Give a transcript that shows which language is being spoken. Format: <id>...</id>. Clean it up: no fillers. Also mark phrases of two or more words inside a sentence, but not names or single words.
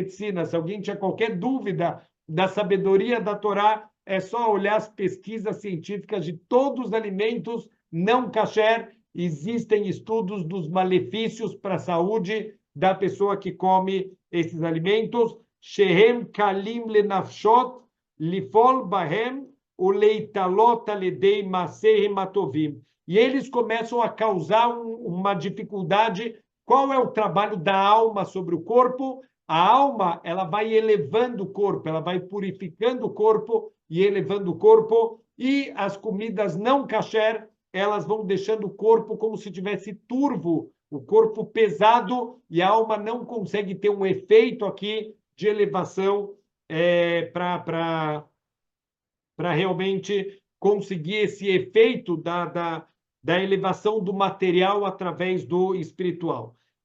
<pt>Se alguém tinha qualquer dúvida da sabedoria da Torá, é só olhar as pesquisas científicas de todos os alimentos não kasher. Existem estudos dos malefícios para a saúde da pessoa que come esses alimentos.</pt> <he>שהם כלים לנפשות ליפול בהם ולהיתלות על ידי מעשיהם הטובים.</he> <pt>E eles começam a causar uma dificuldade. Qual é o trabalho da alma sobre o corpo? A alma, ela vai elevando o corpo, ela vai purificando o corpo e elevando o corpo, e as comidas não kasher, elas vão deixando o corpo como se tivesse turvo, o corpo pesado, e a alma não consegue ter um efeito aqui de elevação para realmente conseguir esse efeito da elevação do material através do espiritual.</pt>